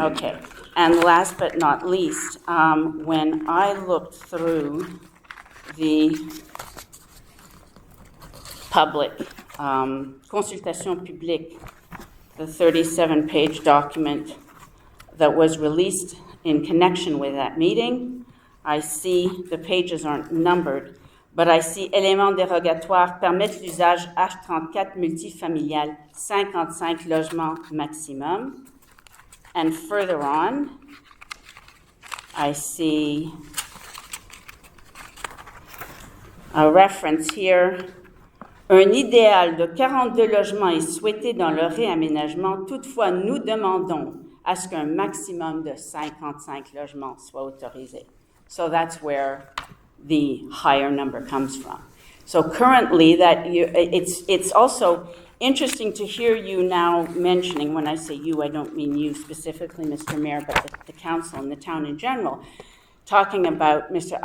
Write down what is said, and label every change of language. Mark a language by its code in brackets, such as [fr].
[en] Okay, and last but not least, when I looked through the public consultation publique, the 37-page document that was released in connection with that meeting, I see the pages aren't numbered, but I see [fr] éléments dérogatoires permettent l'usage H34 multifamilial, 55 logements maximum. [en] And further on, I see a reference here. [fr] Un idéal de 42 logements est souhaité dans le réaménagement. Toutefois, nous demandons à ce qu'un maximum de 55 logements soit autorisé. [en] So that's where the higher number comes from. So currently, it's also interesting to hear you now mentioning, when I say you, I don't mean you specifically, Mr. Mayor, but the council and the town in general, talking about Mr.